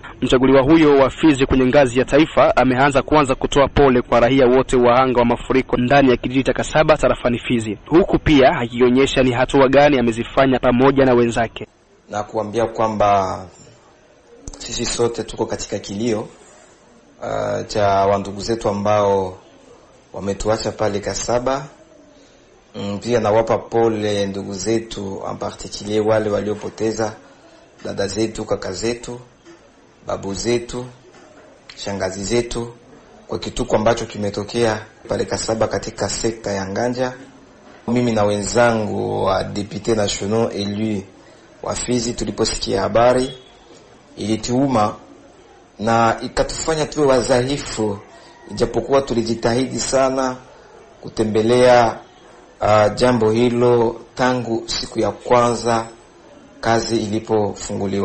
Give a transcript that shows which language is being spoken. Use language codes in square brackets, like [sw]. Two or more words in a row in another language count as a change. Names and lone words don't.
[sw] Mchaguliwa huyo wa Fizi kwenye ngazi ya taifa ameanza kwanza kutoa pole kwa raia wote wahanga wa mafuriko ndani ya kijiji cha Kasaba tarafani Fizi, huku pia akionyesha ni hatua gani amezifanya pamoja na wenzake, na kuambia kwamba sisi sote tuko katika kilio cha wandugu zetu ambao wametuacha pale Kasaba. Pia nawapa pole ndugu zetu [fr] en particulier [sw] wale waliopoteza dada zetu, kaka zetu, babu zetu, shangazi zetu kwa kituko ambacho kimetokea pale Kasaba katika sekta ya Nganja. Mimi na wenzangu wa [fr] député nationaux élu [sw] wa Fizi tuliposikia habari ilituuma na ikatufanya tuwe wazalifu, ijapokuwa tulijitahidi sana kutembelea jambo hilo tangu siku ya kwanza kazi ilipofunguliwa.